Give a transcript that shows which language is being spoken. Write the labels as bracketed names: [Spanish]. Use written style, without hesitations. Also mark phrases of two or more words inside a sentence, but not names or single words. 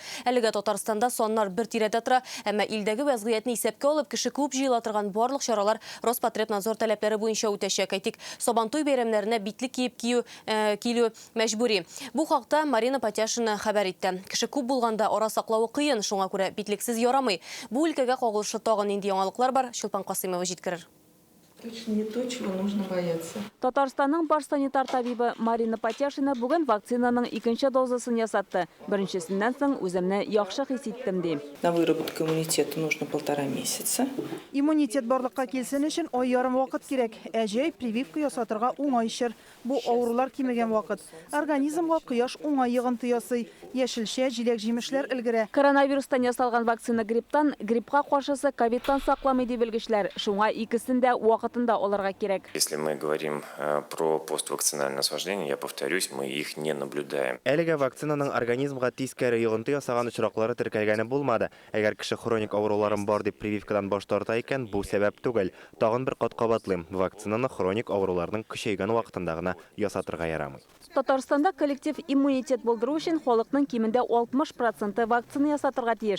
[Tatar] Әлегә Татарстанда саннар бер тирәдә тора, әмма илдәге вазгыятьне исәпкә алып, кеше күп җыела торган барлык чаралар Роспотребнадзор таләпләре буенча үтәчәк. Әйтик, Сабантуй бәйрәмнәренә битлек киеп килү мәҗбүри. Бу хакта Марина Потяшина хәбәр итте. Кеше күп булганда ара саклавы кыен, шуңа күрә битлексез ярамый. Бу өлкәгә кагылышлы тагын инде яңалыклар бар. Чулпан Касыймова җиткерер. [Russian] Точно не то, чего нужно бояться. [Tatar] Татарстанның баш санитар табибы Марина Потяшина бүген вакцинаның икенче дозасын ясатты. Беренчесеннән соң үземне яхшы хис иттем ди. [Russian] На выработку иммунитета нужно 1,5 месяца. [Tatar] Иммунитет барлыкка килсен өчен ай ярым вакыт кирәк. Әҗәй прививка ясатырга уңай чор. Бу авырулар кимегән вакыт. Организмга кояш уңай йогынты ясый. Яшелчә, җиләк-җимешләр өлгерә. Коронавирустан ясалган вакцина грипптан, гриппка каршысы ковидтан сакламый ди белгечләр. Шуңа икесендә вакытында алырга кирәк. [Russian] Если мы говорим про поствакцинальное осложнение, я повторюсь, мы их не наблюдаем. [Tatar] Әлегә вакцинаның организмга тискәре йогынты ясаган очраклары теркәлгәне булмады. Әгәр кеше хроник авыруларын бар дип прививкадан баш тарта икән, бу сәбәп түгел. Тагын бер кат кабатлыйм. Вакцинаны хроник авыруларның көчәйгән вакытында гына ясатырга ярамый. Татарстанда коллектив иммунитет булдыру өчен халыкның кимендә 60% вакцина ясатырга тиеш.